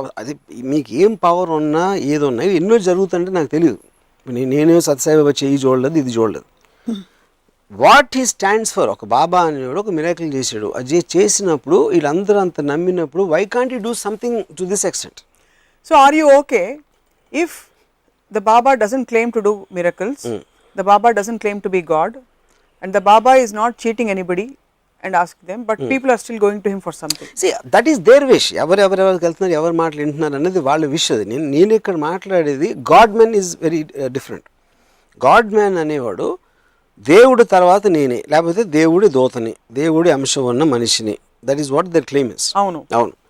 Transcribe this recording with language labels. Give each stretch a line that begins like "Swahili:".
Telugu: అది మీకు ఏం పవర్ ఉన్నా ఏదో ఉన్నా ఎన్నో జరుగుతుంటే నాకు తెలియదు. నేనే సత్యసాయిబాబా చేయి చూడలేదు, ఇది చూడలేదు.
English: what he stands for,
Telugu: ఒక బాబా అనేవాడు ఒక మిరాకిల్ చేశాడు, అది చేసినప్పుడు వీళ్ళందరూ అంత నమ్మినప్పుడు
English: Why can't you do something to this extent? So are you okay if the Baba doesn't claim to do miracles, the Baba doesn't claim to be God, and the Baba is not cheating anybody and asking them, but people are still going to him for something? See, that is their wish.
Telugu: ఎవరెవరికి వెళ్తున్నారు, ఎవరు మాటలు వింటున్నారు అనేది వాళ్ళ wish. అది నేను ఇక్కడ మాట్లాడేది
English: God man is very different.
Telugu: God man అనేవాడు దేవుడి తర్వాత నేనే, లేకపోతే దేవుడి దూతని, దేవుడి అంశం ఉన్న మనిషిని.
English: That is what their claim is.
Telugu: అవును.